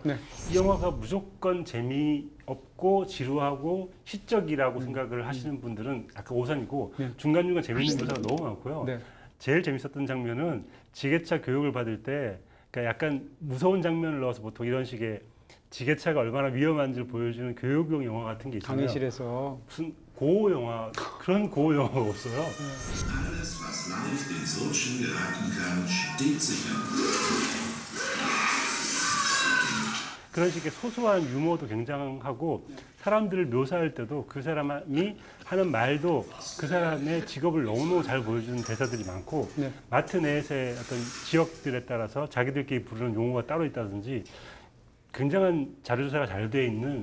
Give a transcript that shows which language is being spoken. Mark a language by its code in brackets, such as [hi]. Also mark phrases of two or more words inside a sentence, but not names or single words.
[ko] 이 영화가 무조건 재미없고 지루하고 시적이라고 생각을 하시는 분들은 약간 오산이고 중간중간 재밌는 묘사가 너무 많고요. 제일 재밌었던 장면은 지게차 교육을 받을 때 그러니까 약간 무서운 장면을 넣어서 보통 이런 식의 지게차가 얼마나 위험한지를 보여주는 교육용 영화 같은 게 있잖아요. 강의실에서 무슨 고호 영화 그런 고호 영화가 없어요. [de] Alles, was leicht ins Rutschen geraten kann, steht sicher. [ko] 그런 식의 소소한 유머도 굉장하고 사람들을 묘사할 때도 그 사람이 하는 말도 그 사람의 직업을 너무너무 잘 보여주는 대사들이 많고 네. 마트 내에서의 어떤 지역들에 따라서 자기들끼리 부르는 용어가 따로 있다든지 굉장한 자료조사가 잘 돼 있는